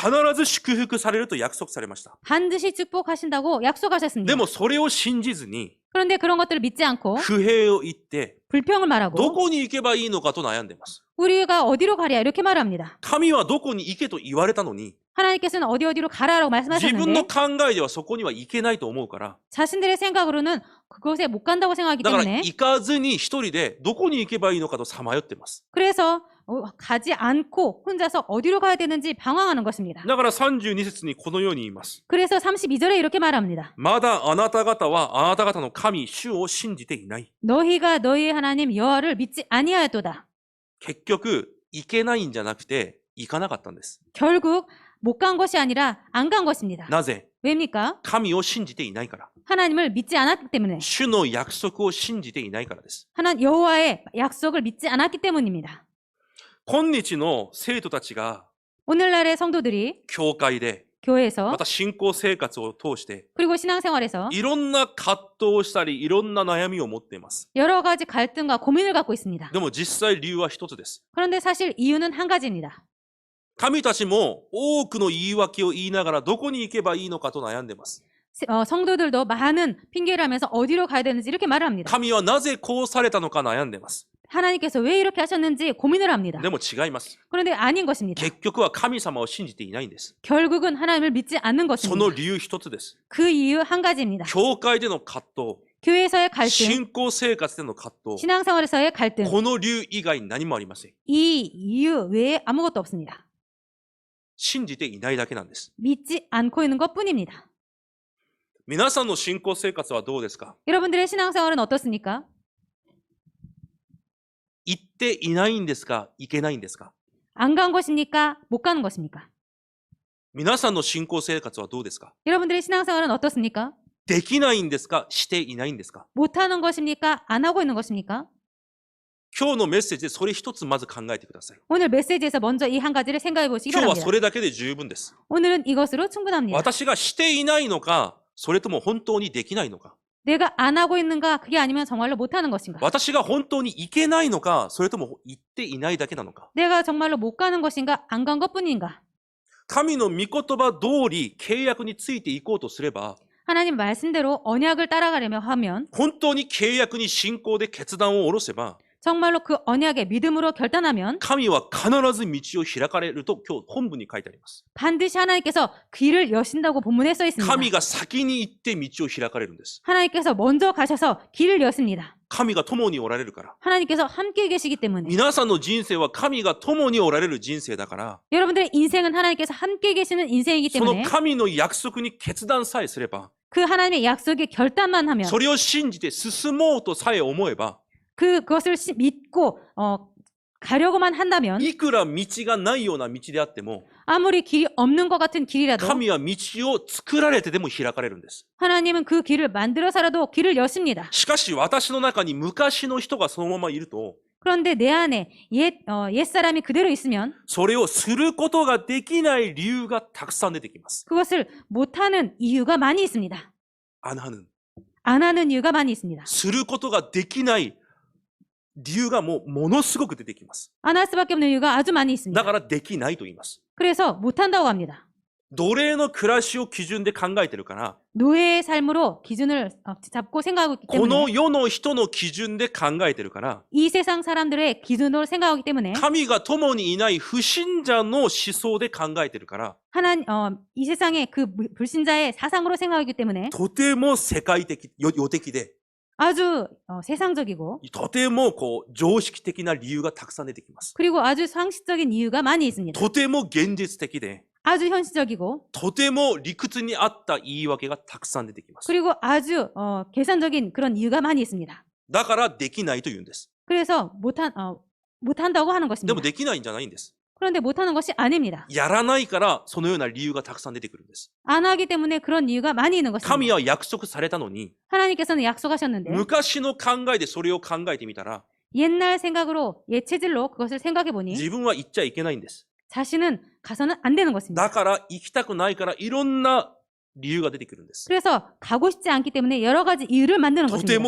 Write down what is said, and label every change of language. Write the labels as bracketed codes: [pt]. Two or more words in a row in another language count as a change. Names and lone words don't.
[ja] 必ず祝福されると約束されました。 [ko] 반드시 축복하신다고 약속하셨습니다. [ja] でもそれを信じずに、 [ko] 그런데 그런 것들을 믿지 않고 [ja] 不平を言って、 [ko] 불평을 [ja] ど [ko] 말하고 [ja] こに行けばいいのかと悩んでいます。 [ko] 우리가 어디로 가랴 이렇게 말합니다. [ja] 神はどこに行けと言われたのに、 [ko] 하나님께서는 어디로 가라라고 [ja] 自分の [ko] 말씀하셨는데 [ja] 考えではそこには行けないと思うから、 [ko] 자신들의 생각으로는 그곳에 못 간다고 생각하기 [ja] だから [ko] 때문에 [ja] 行かずに一人でどこに行けばいいのかとさまよっています。 [ko] 그래서 가지 않고 혼자서 어디로 가야 되는지 방황하는 것입니다. [ja] だから32節にこのように言います。 [ko] 그래서 32절에 이렇게 말합니다. [ja] まだあなた方はあなた方の神、主を信じていない。 [ko] 너희가 너희의 하나님 여호와를 믿지 아니하였도다. [ja] 結局、行けないんじゃなくて、行かなかったんです。 [ko] 결국 못 간 것이 아니라 안 간 것입니다. [ja] なぜ？ [ko] 왜입니까? [ja] 神を信じていないから。 [ko] 하나님을 믿지 않았기 때문에. [ja] 主の約束を信じていないからです。 [ko] 하나님 여호와의 약속을 믿지 않았기 때문입니다. [ja] 今日の生徒たちが [ko] 오늘날의 성도들이 [ja] 教会で、 [ko] 교회에서 [ja] また信仰生活を通して、 [ko] 그리고 신앙생활에서 [ja] いろんな葛藤をしたり、いろんな悩みを持っています。 [ko] 여러 가지 갈등과 고민을 갖고 있습니다. [ja] でも実際理由は一つです。 [ko] 그런데 사실 이유는 한 가지입니다. [ja] 神たちも多くの言い訳を言いながらどこに行けばいいのかと悩んでいます。 [ko] 성도들도 많은 핑계를 하면서 어디로 가야 되는지 이렇게 말을 합니다. [ja] 神はなぜこうされたのか悩んでいます。 [ko] 하나님께서 왜 이렇게 하셨는지 고민을 합니다. [ja] でも違います。 [ko] 그런데 아닌 것입니다. [ja] 結局は神様を信じていないんです。 [ko] 결국은 하나님을 믿지 않는 [ja] その [ko] 것입니다. [ja] 理由一つです。 [ko] 그 이유 한 가지입니다. [ja] 教会での葛藤、 [ko] 교회에서의 갈등, [ja] 信仰生活での葛藤、 [ko] 신앙생활에서의 갈등, [ja] この理由以外に何もありません。 [ko] 이 이유 외에 아무것도 없습니다. [ja] 信じていないだけなんです。 [ko] 믿지 않고 있는 것뿐입니다. [ja] 皆さんの信仰生活はどうですか？ [ko] 여러분들의 신앙생활은 어떻습니까? [ja] 行っていないんですか？行けないんですか？ [ko] 안 간 것입니까? 못 가는 것입니까? [ja] 皆さんの信仰生活はどうですか？ [ko] 여러분들의 신앙생활은 어떻습니까? [ja] できないんですか？していないんですか？ [ko] 못하는 것입니까? 안 하고 있는 것입니까? [ja] 今日のメッセージでそれ一つまず考えてください。 [ko] 오늘 메시지에서 먼저 이 한 가지를 생각해 보시기 [ja] 今日は [ko] 바랍니다. [ja] それだけで十分です。 [ko] 오늘은 이것으로 충분합니다. [ja] 私がしていないのか、それとも本当にできないのか。 [ko] 내가 안 하고 있는가? 그게 아니면 정말로 못하는 것인가? [ja] 私が本当に行けないのか、それとも行っていないだけなのか。 [ko] 내가 정말로 못 가는 것인가? 안 간 것뿐인가? [ja] 神の御言葉通り契約についていこうとすれば、 [ko] 하나님 말씀대로 언약을 따라가려며 하면 [ja] 本当に契約に信仰で決断を下ろせば、 [ko] 정말로 그 언약에 믿음으로 결단하면 [ja] 神は必ず道を開かれると今日本文に書いてあります。 [ko] 반드시 하나님께서 길을 여신다고 본문에 써 있습니다. [ja] 神が先に行って道を開かれるんです。 [ko] 하나님께서 먼저 가셔서 길을 여십니다. [ja] 神が共におられるから。 [ko] 하나님께서 함께 계시기 때문에 [ja] 皆さんの人生は神が共におられる人生だから、 [ko] 여러분들의 인생은 하나님께서 함께 계시는 인생이기 [ja] その [ko] 때문에 [ja] 神の約束に決断さえすれば、 [ko] 그 하나님의 약속에 결단만 하면 [ja] それを信じて進もうとさえ思えば、 [ko] 그것을 믿고 가려고만 한다면 [ja] いくら道がないような道であっても、 [ko] 아무리 길이 없는 것 같은 길이라도 [ja] 神は道を作られてでも開かれるんです。 [ko] 하나님은 그 길을 만들어서라도 길을 여십니다. [ja] しかし私の中に昔の人がそのままいると、 [ko] 그런데 내 안에 옛사람이 그대로 있으면 [ja] それをすることができない理由がたくさん出てきます。 [ko] 그것을 못하는 이유가 많이 있습니다. 안 하는。 안 하는 이유가 많이 있습니다. [ja] することができない理由がものすごく出てきます。 [ko] 안 할 수밖에 없는 이유가 아주 많이 [ja] だ [ko] 있습니다. [ja] からできないと言います。 [ko] 그래서 못한다고 합니다. [ja] 奴隷の暮らしを基準で考えてるから、 [ko] 노예의 삶으로 기준을 잡고 생각하고 있기 [ja] この [ko] 때문에 [ja] 世の人の基準で考えてるから、 [ko] 이 세상 사람들의 기준으로 생각하기 때문에 [ja] 神が共にいない不信者の思想で考えてるから、 [ko] 이 세상의 그 불신자의 사상으로 생각하기 때문에 [ja] とても世界的、世的で、 [ko] 아주 세상적이고 [ja] とても常識的な理由がたくさん出てきます。 [ko] 그리고 아주 상식적인 이유가 많이 있습니다. [ja] とても現実的で、 [ko] 아주 현실적이고 [ja] とても理屈に合った言い訳がたくさん出てきます。 [ko] 그리고 아주 계산적인 그런 이유가 많이 있습니다. [ja] だからできないと言うんです。 [ko] 그래서 못한다고 하는 [ja] で [ko] 것입니다. [ja] もできないんじゃないんです。 [ko] 그런데 못하는 것이 아닙니다. [ja] やらないからそのような理由がたくさん出てくるんです。 [ko] 안 하기 때문에 그런 이유가 많이 있는 [ja] 神 [ko] 것입니다. [ja] は約束されたのに、 [ko] 하나님께서는 약속하셨는데 [ja] 昔の考えでそれを考えてみたら、 [ko] 옛날 생각으로 옛 체질로 그것을 생각해 보니 [ja] 自分は行っちゃいけないんです。 [ko] 자신은 가서는 안 되는 것입니다. [ja] だから行きたくないからいろんな理由が出てくるんです。 [ko] 그래서 가고 싶지 않기 때문에 여러 가지 이유를 만드는 [ja] とて [ko] 것입니다.